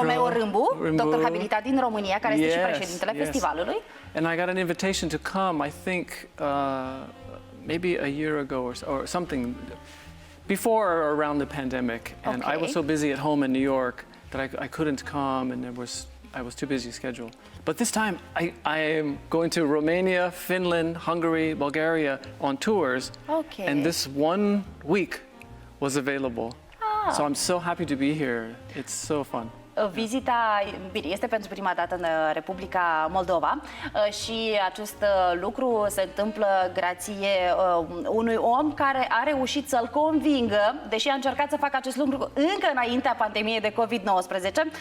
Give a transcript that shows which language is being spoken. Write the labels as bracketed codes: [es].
[ro] Romeo Râmbu, doctor habilitat din România, care este și președintele festivalului. [en] And I got an invitation to come, I think, maybe a year ago or something, before or around the pandemic. And I was so busy at home in New York that I couldn't come, and I was too busy schedule. But this time, I am going to Romania, Finland, Hungary, Bulgaria on tours. And this 1 week was available. So I'm so happy to be here. It's so fun. [ro] Vizita, bine, este pentru prima dată în Republica Moldova și acest lucru se întâmplă grație unui om care a reușit să-l convingă, deși a încercat să facă acest lucru încă înaintea pandemiei de COVID-19.